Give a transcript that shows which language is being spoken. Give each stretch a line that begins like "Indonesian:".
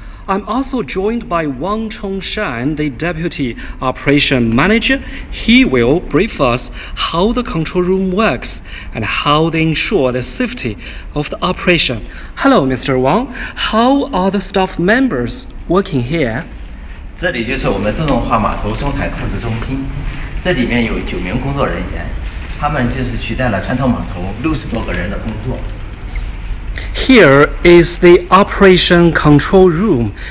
English: I'm also joined by Wang Chongshan, the Deputy Operation Manager. He will brief us how the control room works and how they ensure the safety of the operation. Hello, Mr. Wang. How are the staff members working here?
Chinese: 这里就是我们自动化码头生产控制中心，这里面有9名工作人员，他们就是取代了传统码头60多个人的工作。
English: Here is the operation control room.